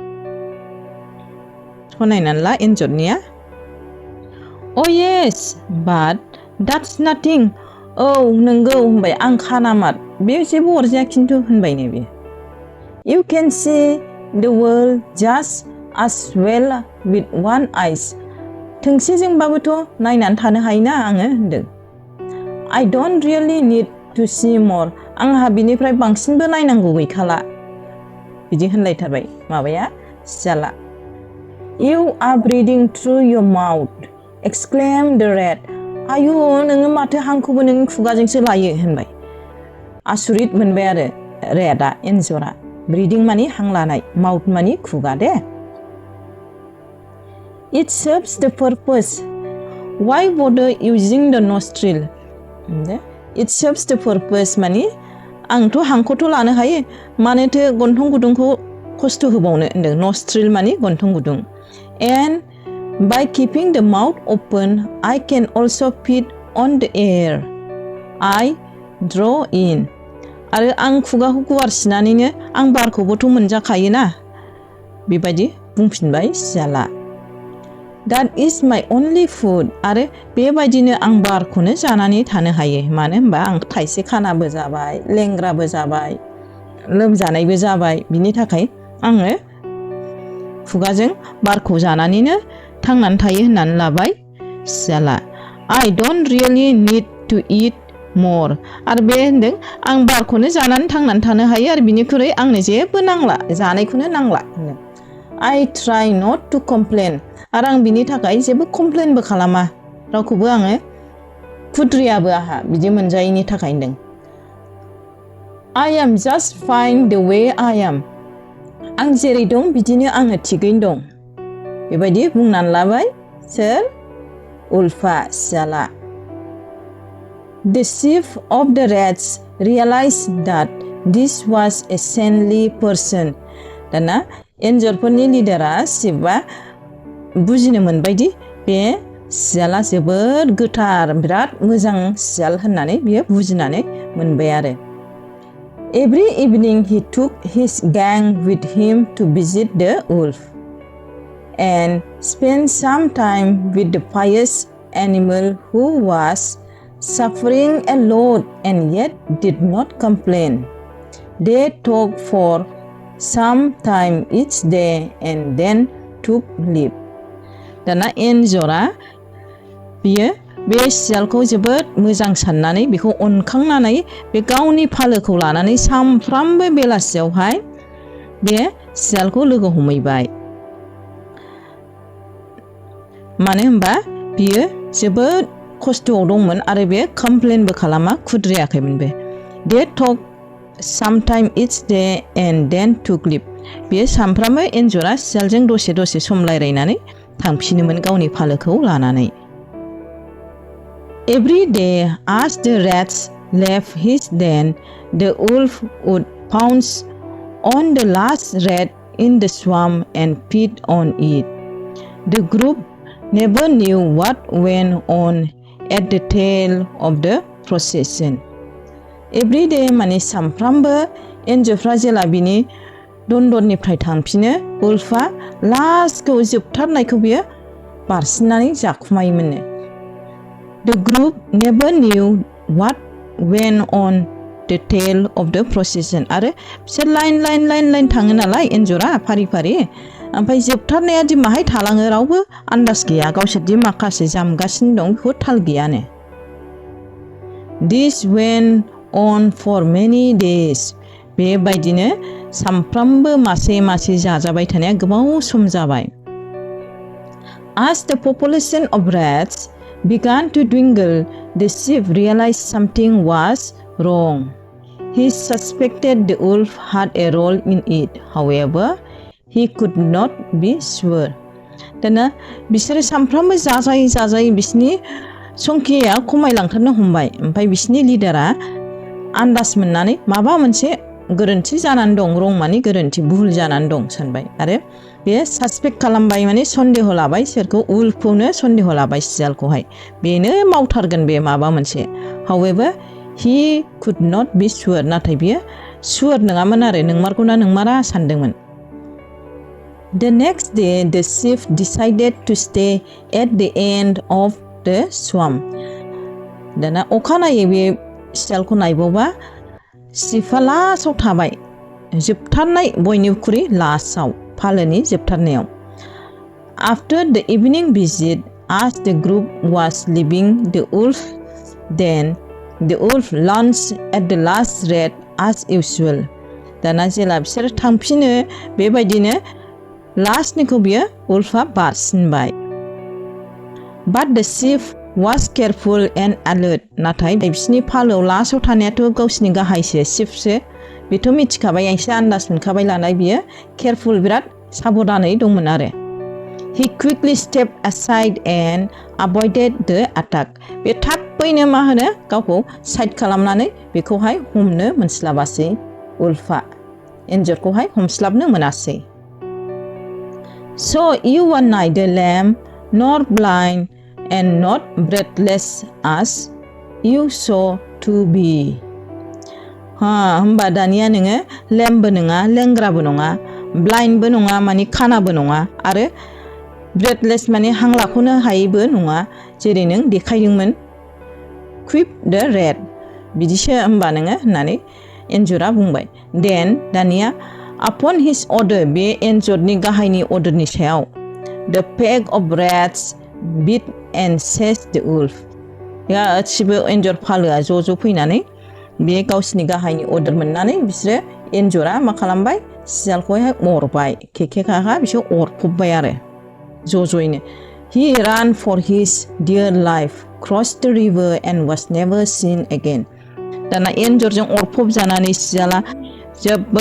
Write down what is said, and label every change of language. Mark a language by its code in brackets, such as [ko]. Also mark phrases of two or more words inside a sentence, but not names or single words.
[brx] नायनानै ला एन्जरनिया [en] Oh yes but that's nothing [brx] औ नंगौ होनबाय आं खानामार बे जेबो अरजाया खिन्थु होनबायनो बियो You [en] can see the world just as well with one eyes [brx] थोंसेजोंबाबोथ' नायनानै थानो हायोना आङो होनदों [en] I don't really need to see more [brx] आंहा बिनिफ्राय बांसिनबो नायनांगौ गैखाला बिदि होनलायथारबाय माबाया सियाला [en] You are breathing through your mouth exclaimed the rat [brx] आयु नोङो माथो हांखौबो नोंनि खुगाजोंसो लायो होनबाय आसुरित मोनबाय आरो रेटआ एन्जरा ब्रिदिं माने हां लानाय माउथ माने खुगा दे [en] It serves the purpose why bother using the nostril It serves the purpose [brx] माने आंथ' हांखौथ' लानो हायो मानोथो गन्थं गुदुंखौ खस्थ' होबावनो होनदों nostril माने गन्थं गुदुं [en] and By keeping the mouth open, I can also feed on the air I draw in. [brx] आरो आं खुगाखौ गुवारसिनानैनो आं बारखौबोथ' मोनजाखायोना बेबायदि बुंफिनबाय सियाला [en] That is my only food. [brx] आरो बेबायदिनो आं बारखौनो जानानै थानो हायो। मानो होनबा आं थाइसे खानाबो जाबाय, लेंग्राबो जाबाय, लोमजानायबो जाबाय। बिनि थाखाय आङो खुगाजों बारखौ जानानैनो थांनानै थायो होननानै लाबाय सियाला। [en] I don't really need to eat more. [brx] आरो बे होनदों आं बारखौनो जानानै थांनानै थानो हायो आरो बिनिख्रुइ आंनो जेबो नांला, जानायखौनो नांला होनदों। [en] I try not to complain. [brx] आरो आं बिनि थाखाय जेबो कमप्लेनबो खालामा, रावखौबो आङो खुद्रियाबो आहा बिदि मोनजायैनि थाखाय होनदों। [en] I am just fine the way I am. [brx] आं जेरै दं बिदिनो आङो थिगैनो दं। बेबायदि बुंनानै लाबाय सोर? उल्फा, सियाला। [en] The chief of the rats realized that this was a saintly person. [brx] दाना एन्जरफोरनि लिडारा शिबआ बुजिनो मोनबायदि बे सियाला जोबोद गोथार, बिराद मोजां सियाल होननानै बियो बुजिनानै मोनबाय आरो। [en] Every evening he took his gang with him to visit the wolf and spent some time with the pious animal who was suffering a lot and yet did not complain. They talked for some time each day and then took leave. [brx] दाना एन्जरा बियो बे सियालखौ जोबोद मोजां साननानै बेखौ अनखांनानै बे गावनि फालोखौ लानानै सामफ्रामबो बेलासियावहाय बे सियालखौ लोगो हमहैबाय। मानो होनबा बियो जोबोद खस्थ'आव दंमोन आरो बे कमप्लेनबो खालामा, खुद्रियाखैमोन बे। [en] They talked sometime each day and then took leave. [brx] बेयो सामफ्रामबो एन्जरा सियालजों दसे दसे सम रायलायनानै थांफिनोमोन गावनि फालोखौ लानानै। [en] Every day as the rats left his den, the wolf would pounce on the last rat in the swamp and feed on it. The group never knew what went on at the tail of the procession. Every day [brx] माने सामफ्रामबो एन्जरफ्रा जेला बिनि दन्दरनिफ्राय थांफिनो, उल्फा लास्टखौ जोबथारनायखौ बियो बारसिननानै जाखुमायोमोननो। [en] The group never knew what went on the tail of the procession. [brx] आरो बिसोर लाइन थाङो नालाय एन्जरा फारि फारि, ओमफ्राय जोबथारनाया दि माहाय थालाङो रावबो आन्दाज गैया, गावसोरदि माखासे जामगासिनो दं बेखौ थाल गैयानो। This went on for many days. बेबायदिनो सामफ्रामबो मासे मासे जाजाबाय थानाया गोबाव सम जाबाय। [en] As the population of rats began to dwindle, the chief realized something was wrong. He suspected the wolf had a role in it. However, he could not be sure. [brx] दाना बिसोरो सामफ्रामबो जाजायै बिसिनि संख्याया खमायलांथारनो हमबाय। ओमफ्राय बिसिनि लिडारा आन्दाज मोननानै माबा मोनसे गोरोन्थि जानानै दं, रं माने गोरोन्थि, भुल जानानै दं सानबाय आरो बे सासपेक्ट खालामबाय, माने सन्देह लाबाय सोरखौ? उल्फखौनो सन्देह लाबाय, सियालखौहाय। बेनो मावथारगोन बे माबा मोनसे। [en] However, he could not be sure. [brx] नाथाय बियो सुवर नङामोन आरो, नोंमारगौना नोंमारा सानदोंमोन। [en] The next day, the chief decided to stay at the end of the swamp. [brx] दाना अखानायै बे सियालखौ नायबावबा चिफआ लास्टआव थाबाय, जोबथारनाय बयनिख्रुइ लास्टआव, फालोनि जोबथारनायाव। [en] After the evening visit, as the group was leaving the wolf den, the wolf lunged at the last rat as usual. [brx] दाना जेला बिसोर थांफिनो बेबायदिनो लास्टनिखौ बियो उल्फा बारसिनबाय। [en] But the chief was careful and alert. [brx] नाथाय बिसिनि फालोआव लास्टआव थानायाथ' गावसिनि गाहायसो, चिफसो, बेथ' मिथिखाबाय, एसे आन्दाज मोनखाबाय लानाय, बियो केयारफुल, बिराद साबधानै दंमोन आरो। [en] He quickly stepped aside and avoided the attack. [brx] बे थाबैनो मा होनो गावखौ साइड खालामनानै बेखौहाय हमनो मोनस्लाबासै उल्फा, एन्जरखौहाय हमस्लाबनो मोनासै। [en] So you are neither lame nor blind and not breathless as you saw to be. [brx] होमबा दानिया नोङो लेमबो नङा, लेंग्राबो नङा, ब्लाइन्डबो नङा, माने खानाबो नङा, आरो breathless माने हां लाख'नो हायैबो नङा जेरै नों देखायदोंमोन [en] quip the rat [brx] बिदिसो होमबा नोङो होननानै एन्जरा बुंबाय then दानिया [en] upon his order [brx] बे एन्जरनि गाहायनि अर्डारनि सायाव [en] the pack of rats beat and seized the wolf [brx] गासिबो एन्जर फालोआ ज' फैनानै बे गावसिनि गाहायनि अर्डार मोननानै बिसोरो एन्जरा मा खालामबाय सियालखौहाय अरबाय खेखेखाखा बिसोर अरफबबाय आरो ज'यैनो [en] he ran for his dear life crossed the river and was never seen again [brx] दाना एन्जरजों अरफब जानानै सियाला जोबोर